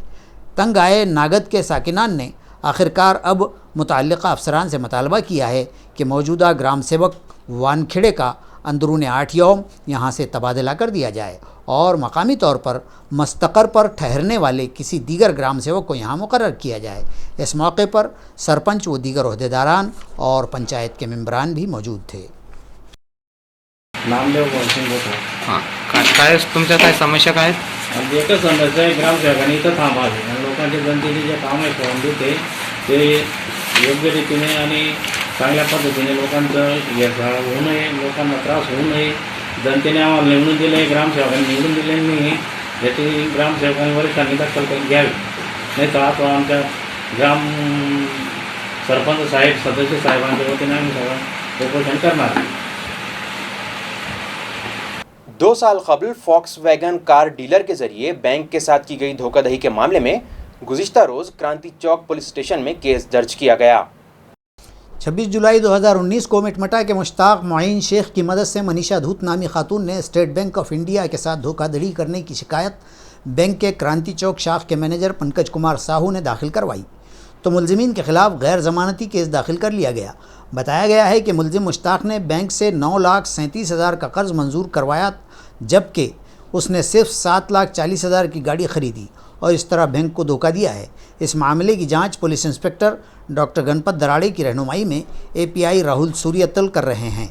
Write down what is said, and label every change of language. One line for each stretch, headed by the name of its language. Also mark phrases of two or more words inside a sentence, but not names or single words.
Urdu: تنگ آئے ناگد کے ساکنان نے آخرکار اب متعلقہ افسران سے مطالبہ کیا ہے کہ موجودہ گرام سیوک وانکھیڑے کا اندرون 8 یوم یہاں سے تبادلہ کر دیا جائے اور مقامی طور پر مستقر پر ٹھہرنے والے کسی دیگر گرام سیوک کو یہاں مقرر کیا جائے۔ اس موقع پر سرپنچ و دیگر عہدیداران اور پنچایت کے ممبران بھی موجود تھے۔
Marathi: नामदेव गोविंद बोलतो। हां काय तुमच्या काय समस्या काय आणि एकच समस्या आहे, ग्रामसेवकांनी इथं थांबावे आणि लोकांचे जनतेने जे काम आहे करून देते ते योग्य रीतीने आणि चांगल्या पद्धतीने लोकांचं हेळसाळ होऊ नये, लोकांना त्रास होऊ नये। जनतेने आम्हाला निवडून दिले, ग्रामसेवकांनी निवडून दिले नाही, याची ग्रामसेवकांनी वरिष्ठांनी दखल घ्यावी, नाही तर आता आमच्या ग्राम सरपंच साहेब सदस्य साहेबांच्या वतीने आम्ही सगळं उपोषण करणार।
Urdu: 2 سال قبل فوکس ویگن کار ڈیلر کے ذریعے بینک کے ساتھ کی گئی دھوکہ دہی کے معاملے میں گزشتہ روز کرانتی چوک پولیس اسٹیشن میں کیس درج کیا گیا۔ 26 جولائی 2019 کو مٹمٹا کے مشتاق معین شیخ کی مدد سے منیشا دھوت نامی خاتون نے اسٹیٹ بینک آف انڈیا کے ساتھ دھوکہ دہی کرنے کی شکایت بینک کے کرانتی چوک شاخ کے مینیجر پنکج کمار ساہو نے داخل کروائی تو ملزمین کے خلاف غیر ضمانتی کیس داخل کر لیا گیا۔ بتایا گیا ہے کہ ملزم مشتاق نے بینک سے 9,37,000 کا قرض منظور کروایا، جبکہ اس نے صرف 7,40,000 کی گاڑی خریدی اور اس طرح بینک کو دھوکہ دیا ہے۔ اس معاملے کی جانچ پولیس انسپکٹر ڈاکٹر گنپت دراڑے کی رہنمائی میں API راہل سوریتل کر رہے ہیں۔